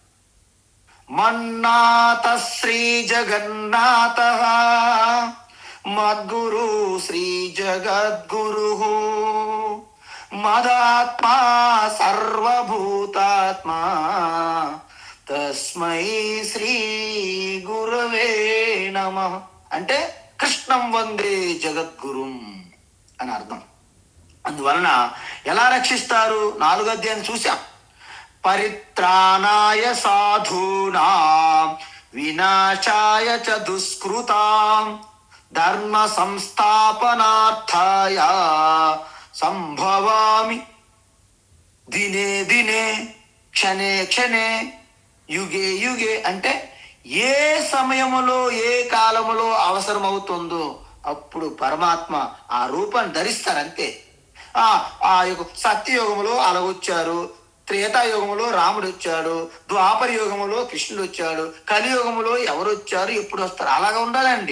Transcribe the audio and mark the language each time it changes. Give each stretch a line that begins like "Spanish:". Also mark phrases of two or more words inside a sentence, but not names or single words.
Sanskrit: మన్నాథ శ్రీ జగన్నాథ మద్గురు శ్రీ జగద్గురు మదాత్మా సర్వభూతాత్మా తస్మై శ్రీ గురవే నమః.
Telugu: అంటే
Sanskrit: కృష్ణం వందే జగద్గురుం
Telugu: అని అర్థం. అందువలన ఎలా రక్షిస్తారు? 4వ అధ్యాయాన్ని చూసాం.
Sanskrit: పరిత్రాణాయ సాధూనాం వినాశాయ చ దుష్కృతాం ధర్మ సంస్థాపనార్థాయ సంభవామి దినే దినే క్షణే క్షణే యుగే యుగే.
Telugu: అంటే ఏ సమయములో ఏ కాలములో అవసరం అవుతుందో అప్పుడు పరమాత్మ ఆ రూపాన్ని ధరిస్తారంతే. ఆ యొక్క సత్యయుగములో అలాగొచ్చారు, త్రేతాయుగములో రాముడు వచ్చాడు, ద్వాపర యుగములో కృష్ణుడు వచ్చాడు, కలియుగములో ఎవరు వచ్చారు ఎప్పుడు వస్తారు, అలాగా ఉండాలండి.